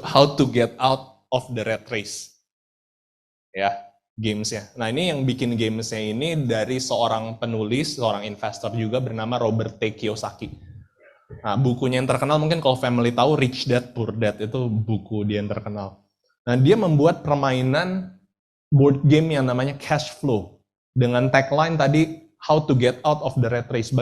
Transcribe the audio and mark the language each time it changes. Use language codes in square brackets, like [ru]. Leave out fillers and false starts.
[en] How to get out of the rat race. [id] Ya, gamesnya. Nah ini yang bikin gamesnya ini dari seorang penulis, seorang investor juga bernama Robert T. Kiyosaki. Nah bukunya yang terkenal mungkin kalau family tahu Rich Dad Poor Dad, itu buku dia yang terkenal. Nah dia membuat permainan board game yang namanya cash flow. Dengan tagline tadi, [en] how to get out of the rat race.